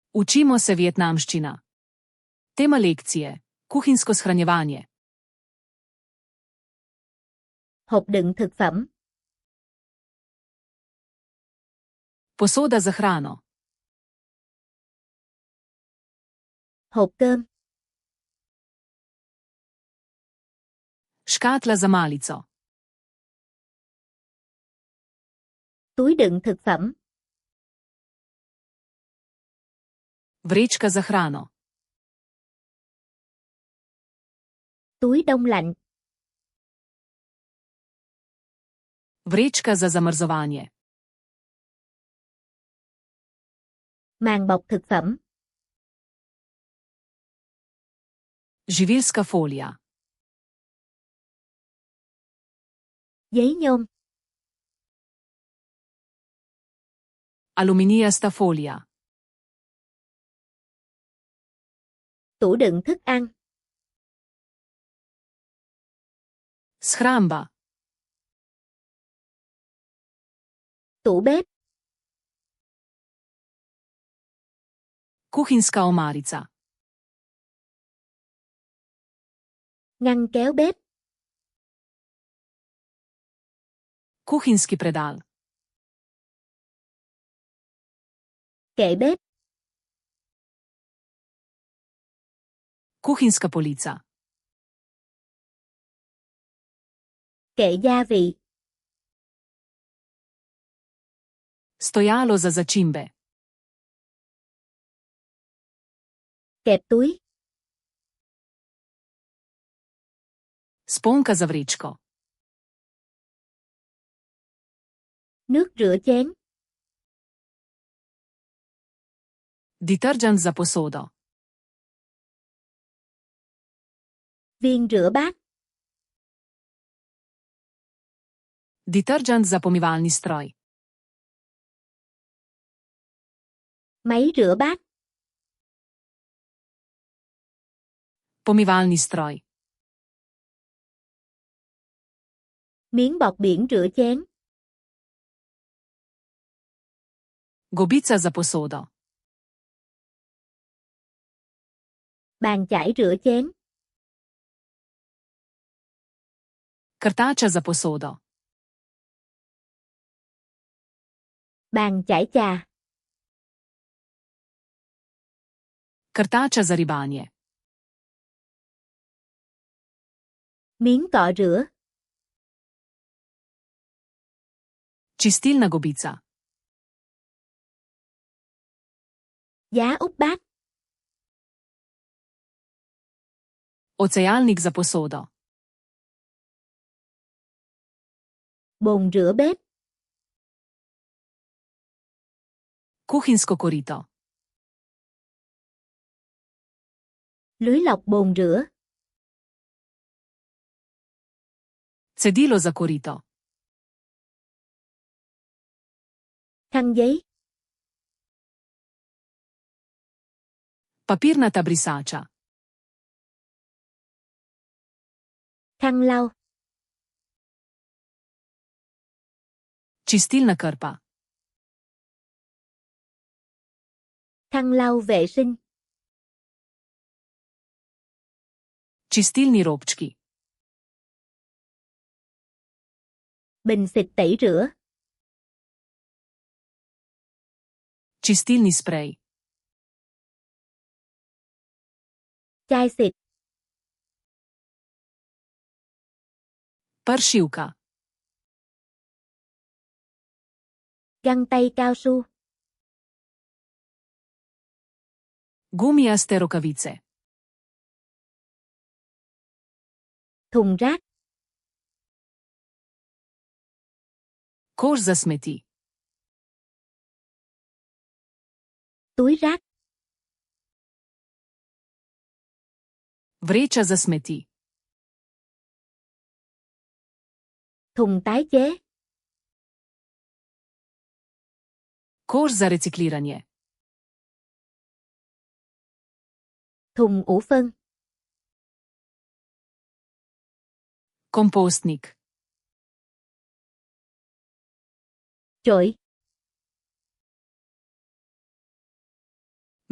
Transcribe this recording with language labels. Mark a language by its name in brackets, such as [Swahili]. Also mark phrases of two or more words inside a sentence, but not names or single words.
[Slovenian] Učimo se vietnamščina. Tema lekcije: kuhinjsko shranjevanje. [Vietnamese] Hộp đựng thực phẩm. [Slovenian] Posoda za hrano. [Vietnamese] Hộp cơm. [Slovenian] Škatla za malico. [Vietnamese] Túi đựng thực phẩm. [Slovenian] Vrečka za hrano. [Vietnamese] Túi đông lạnh. [Slovenian] Vrečka za zamrzovanje. [Vietnamese] Màng bọc thực phẩm. [Slovenian] Živilska folija. [Vietnamese] Giấy nhôm. [Slovenian] Aluminijasta folija. [Vietnamese] Tủ đựng thức ăn. [Slovenian] Shramba. [Vietnamese] Tủ bếp. [Slovenian] Kuhinjska omarica. [Vietnamese] Ngăn kéo bếp. [Slovenian] Kuhinjski predal. [Vietnamese] Kệ bếp. [Slovenian] Kuhinjska polica. [Vietnamese] Kệ gia vị. [Slovenian] Stojalo za začimbe. [Vietnamese] Kẹp túi. [Slovenian] Sponka za vrečko. [Vietnamese] Nước rửa chén. [Slovenian] Detergent za posodo. [Vietnamese] Viên rửa bát. [Slovenian] Detergent za pomivalni stroj. [Vietnamese] Máy rửa bát. [Slovenian] Pomivalni stroj. [Vietnamese] Miếng bọt biển rửa chén. [Slovenian] Gobica za posodo. [Vietnamese] Bàn chải rửa chén. [Slovenian] Krtača za posodo. [Vietnamese] Bàn chải trà. [Slovenian] Krtača za ribanje. [Vietnamese] Miếng cọ rửa. [Slovenian] Čistilna gobica. [Vietnamese] Giá úp bát. [Slovenian] Ocejalnik za posodo. [Vietnamese] Bồn rửa bếp. [Slovenian] Kuhinjsko korito. [Vietnamese] Lưới lọc bồn rửa. [Slovenian] Cedilo za korito. [Vietnamese] Khăn giấy. [Slovenian] Papirnata brisača. [Vietnamese] Khăn lau. [Slovenian] Čistilna krpa. [Vietnamese] Khăn lau vệ sinh. [Slovenian] Čistilni robčki. [Vietnamese] Bình xịt tẩy rửa. [Slovenian] Čistilni sprej. [Vietnamese] Chai xịt. [Slovenian] Pršilka. [Vietnamese] Găng tay cao su. [Slovenian] Gumijaste rokavice. [Vietnamese] Thùng rác. [Slovenian] Koš za smeti. [Vietnamese] Túi rác. [Slovenian] Vreča za smeti. [Vietnamese] Thùng tái chế. [Slovenian] Koš za recikliranje. [Vietnamese] Thùng ủ phân. [Slovenian] Kompostnik. [Vietnamese] Chổi.